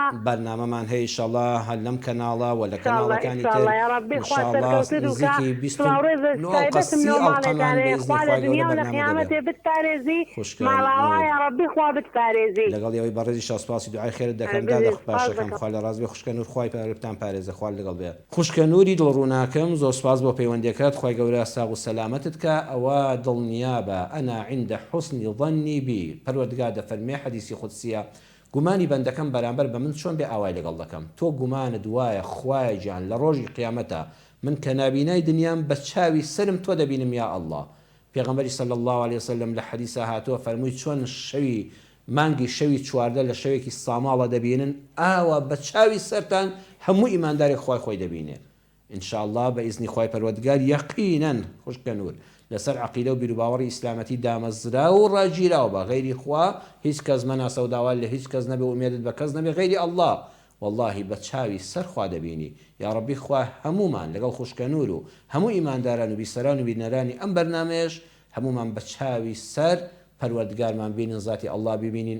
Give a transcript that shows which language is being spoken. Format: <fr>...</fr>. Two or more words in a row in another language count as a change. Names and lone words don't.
<ckb>بەرنامەمان هەیە ئیشاءالله هەر لەم کەناڵە و لە کەناڵەکانی تر ئیشاءالله نزیکی 20 لەگەڵ ئەوەی بەڕێزی شاسپاسی دوعای خێرت دەکەم دادە باشەکەم خوا لە ڕازبێ خوشکە نور خوای پەروەردگارتان پارێزە خوا لەگەڵ بێ. خوشکە نوری دڵڕووناکەم زۆر سپاس بۆ پەیوەندیەکەت خوای گەورە ساغ و سەلامەتت کە ئەوە دڵنیابە</ckb> <ar>ئەنا عند حسن ظنی بی</ar> <ckb>پەروەردگار دەفەرمێ حەدیسی قودسیە گومانی بەندەکەم بەرامبەر بە من چۆن بێ ئاوای لەگەڵ دەکەم. تۆ گومانت وایە خوای گیان لە ڕۆژی قیامەتە من کە نابینای دنیام بە چاوی سرم تۆ دەبینم</ckb> <ar>یا ئەڵڵا.</ar> <ckb>پێغەمبەری</ckb> <ar>صلی الله علیه وسلم</ar> <ckb>لە حەدیسە هاتووە فەرمووی چۆن شەوی مانگی شەوی چواردە لە شەوێکی ساماڵە دەبینن ئاوە بە چاوی سەرتان هەموو ئیمانداری خوای خۆی دەبینێ.</ckb> <ar>إن شاء الله بإذن</ar> <ckb>خوای پەروەردگار یەقینەن خوشکە نور لەسەر عەقیدە و بیرروباوەڕی ئیسلامەتی دامەزرا و ڕاگیراوە بە غەیری خوا هیچ کەس مەناسە و داوا لە هیچ کەس نەبێ ومێدت بە کەس نەبێ غەیری ئەڵڵا. واللهی بە چاوی سەر خوا دەبینی.</ckb> <ar>یا ڕەبی</ar> <ckb>خوا هەمومان لەگەڵ خوشکە نور و هەموو ئیمانداران و بیسەران و بینەرانی ئەم بەرنامەیەش هەمومان بە چاوی سەر پەروەردگارمان بینن زاتی ئەڵڵا ببینین.</ckb>